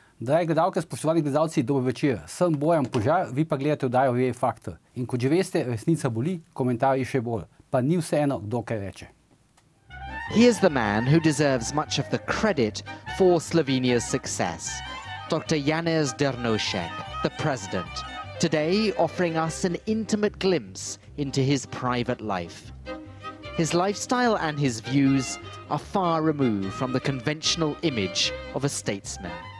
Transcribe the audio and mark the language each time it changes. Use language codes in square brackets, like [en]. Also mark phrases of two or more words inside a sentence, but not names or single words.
[sl] Dragi gledalke, spoštovani gledalci, dober večer. Sem Bojan Požar, vi pa gledate oddajo VE Faktor. In kot že veste, resnica boli, komentarji še bolj. Pa ni vseeno, kdo kaj reče. [en] He is the man who deserves much of the credit for Slovenia's success. Dr. Janez Drnovšek, the president, today offering us an intimate glimpse into his private life. His lifestyle and his views are far removed from the conventional image of a statesman.